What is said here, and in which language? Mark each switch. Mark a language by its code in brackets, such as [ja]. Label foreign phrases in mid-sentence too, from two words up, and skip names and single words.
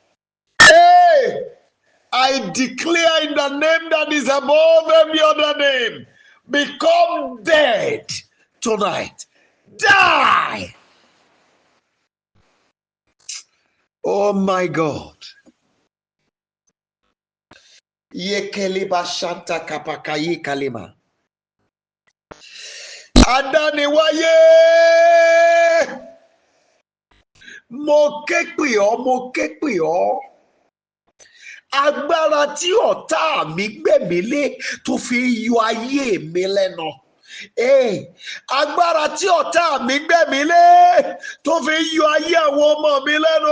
[en] I declare in the name that is above every other name, become dead tonight. Die. Oh my God. Yekeliba shanta kapakayi kalima. Adaniwaye. [yo] Mo ké pè ọ́. Agbára tí ọ̀tá mi gbẹ̀mí lé tó fi yọ ayé mi lẹ́nu. Agbára tí ọ̀tá mi gbẹ̀mí lé tó fi yọ ayé àwọn ọmọ mi lẹ́nu.